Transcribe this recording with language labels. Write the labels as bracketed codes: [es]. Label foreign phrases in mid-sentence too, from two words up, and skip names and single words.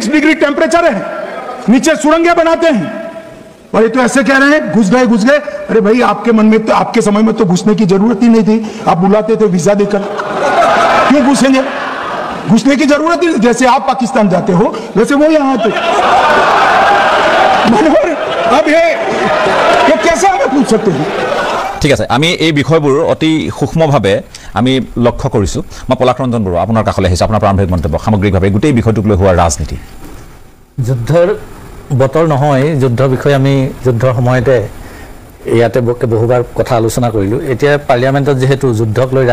[hi] डिग्री टेम्परेचर है नीचे सुरंगें बनाते हैं और ये तो ऐसे कह रहे हैं घुस गए अरे भाई आपके मन में तो आपके समय में तो घुसने की जरूरत ही नहीं थी आप बुलाते थे वीजा देकर क्यों घुसेंगे घुसने की जरूरत ही जैसे आप पाकिस्तान जाते हो वैसे वो यहाँ आते अब ये कैसे हमें पूछ सकते हैं [as] ঠিক আছে আমি এই বিষয়বোৰ অতি সূক্ষ্মভাৱে আমি লক্ষ্য কৰিছোঁ মই পলাশ ৰঞ্জন বৰুৱা আপোনাৰ কাষলৈ আহিছোঁ আপোনাৰ প্ৰাৰম্ভিক মন্তব্য সামগ্ৰিকভাৱে গোটেই বিষয়টোক লৈ হোৱা ৰাজনীতি যুদ্ধৰ বতৰ নহয় যুদ্ধৰ বিষয়ে আমি যুদ্ধৰ সময়তে ইয়াতে বহুবাৰ কথা আলোচনা কৰিলোঁ এতিয়া পাৰ্লিয়ামেণ্টত যিহেতু যুদ্ধক লৈ